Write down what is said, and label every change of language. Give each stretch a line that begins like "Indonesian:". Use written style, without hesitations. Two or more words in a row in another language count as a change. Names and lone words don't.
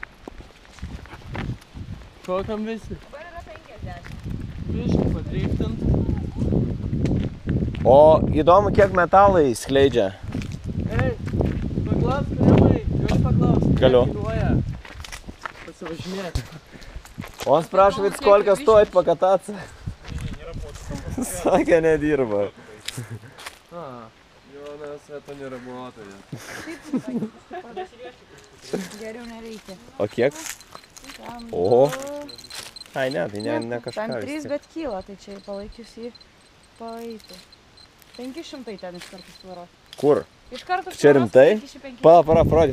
Lithuanian: Kokiam visi? Dabar yra 50. Biškį padriftint. O įdomu, kiek metalai skleidžia. Ei, paklausk, Rimai, galiu paklausti. Galiu. Kiek kainuoja pasivažinėti?
Russian: Он спрашивает, сколько стоит покататься.
Lithuanian: Sakė, nedirba. Jonas,
Russian: это не работает.
Lithuanian: Geriau nereikia. O kiek? O. Ai, ne, tai ne kažką. Ten 3, bet kyla, tai čia palaikius jį paeiti. 500 ten iš karto svaro. Kur? Iš karto Čia rimtai? Parodyk.